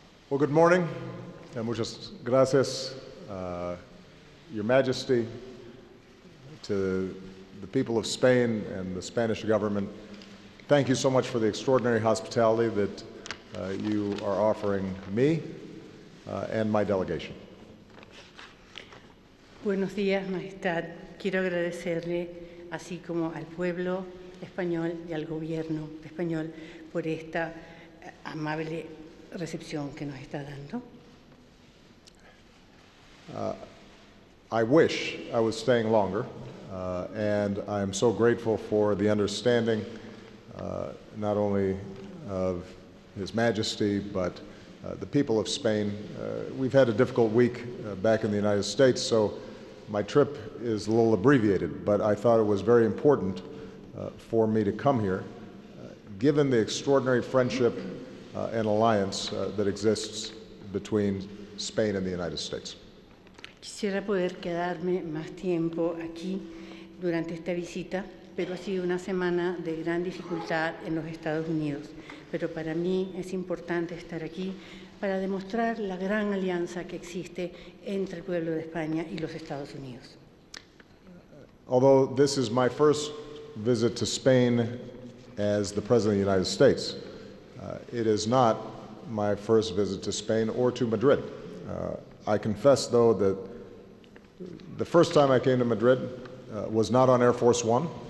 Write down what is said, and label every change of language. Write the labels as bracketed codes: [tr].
[en] Well, good morning, and [es] muchas gracias, [en] Your Majesty, to the people of Spain and the Spanish government. Thank you so much for the extraordinary hospitality that you are offering me and my delegation. [es] Buenos días, Majestad. Quiero agradecerle, así como al pueblo español y al gobierno español, por esta amable recepción que nos está dando. [en] I wish I was staying longer, and I'm so grateful for the understanding not only of His Majesty, but the people of Spain. We've had a difficult week back in the United States, so my trip is a little abbreviated, but I thought it was very important for me to come here, given the extraordinary friendship and alliance that exists between Spain and the United States. [es] Quisiera poder quedarme más tiempo aquí durante esta visita, pero ha sido una semana de gran dificultad en los Estados Unidos. Pero para mí es importante estar aquí para demostrar la gran alianza que existe entre el pueblo de España y los Estados Unidos. [en] Although this is my first visit to Spain as the President of the United States, it is not my first visit to Spain or to Madrid. I confess, though, that the first time I came to Madrid was not on Air Force One.